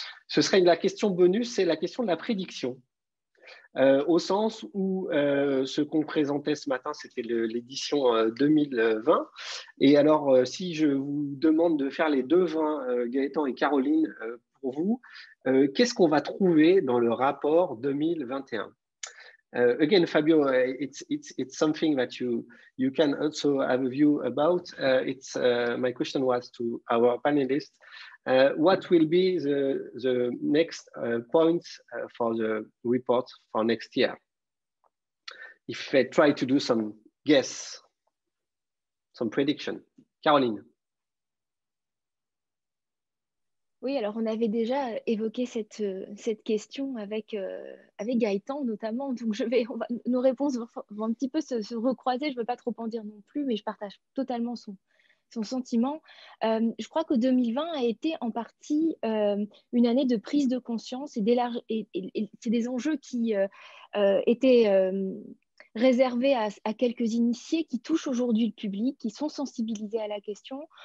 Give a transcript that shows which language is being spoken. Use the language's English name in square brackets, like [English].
[French] Ce serait la question bonus, c'est la question de la prédiction. Au sens où ce qu'on présentait ce matin, c'était l'édition 2020. Et alors, si je vous demande de faire les devins, Gaëtan et Caroline, pour vous, qu'est-ce qu'on va trouver dans le rapport 2021? [English] Again, Fabio, it's something that you can also have a view about. My question was to our panelists. What will be the next points for the report for next year? If I try to do some guess, some prediction. Caroline. [French] Oui, alors on avait déjà évoqué cette question avec Gaëtan notamment, donc nos réponses vont un petit peu se recroiser, je ne veux pas trop en dire non plus, mais je partage totalement son sentiment. Je crois que 2020 a été en partie une année de prise de conscience et c'est des enjeux qui étaient réservés à quelques initiés qui touchent aujourd'hui le public, qui sont sensibilisés à la question.